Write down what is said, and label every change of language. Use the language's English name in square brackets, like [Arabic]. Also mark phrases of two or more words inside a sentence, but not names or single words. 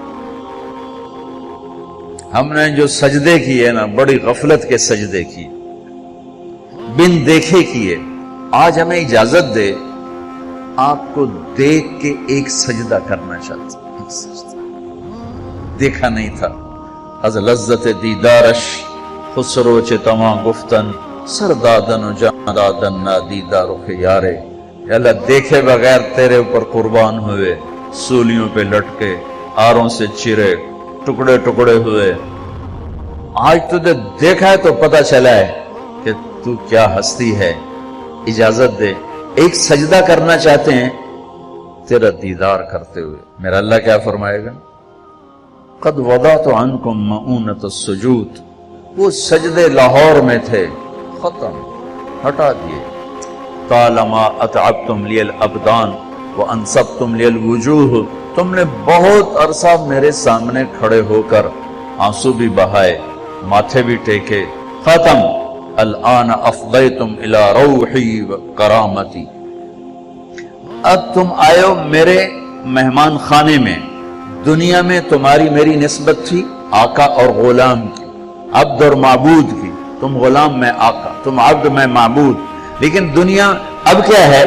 [Urdu] ہم نے جو سجدے کیے نا بڑی غفلت کے سجدے کیے، بن دیکھے کیے. آج ہمیں اجازت دے آپ کو دیکھ کے ایک سجدہ کرنا چاہتے. ایک سجدہ دیکھا نہیں تھا. [Persian] از لذت دیدارش خسرو چتما گفتن سردادن و جاندادن نا دیدار و خیارے. [Urdu] اللہ دیکھے بغیر تیرے اوپر قربان ہوئے، سولیوں پہ لٹکے، آروں سے چرے، ٹکڑے ٹکڑے ہوئے. آج تجھے دیکھا ہے تو پتہ چلا ہے کہ تو کیا ہستی ہے. اجازت دے ایک سجدہ کرنا چاہتے ہیں تیرا دیدار کرتے ہوئے. میرا اللہ کیا فرمائے گا؟ [Arabic] قد وضعت عنکم مؤونۃ السجود، [Urdu] وہ سجدے لاہور میں تھے، ختم، ہٹا دیے. [Arabic] طالما اتعبتم لی الابدان وانصبتم لی الوجوہ، [Urdu] تم نے بہت عرصہ میرے سامنے کھڑے ہو کر آنسو بھی بہائے، ماتھے بھی ٹیکے. ختم. [Arabic] الآن افضیتم الی روحی و کرامتی، [Urdu] اب تم آئے ہو میرے مہمان خانے میں. دنیا میں تمہاری میری نسبت تھی آقا اور غلام کی، عبد اور معبود کی. تم غلام میں آقا، تم عبد میں معبود. لیکن دنیا اب کیا ہے؟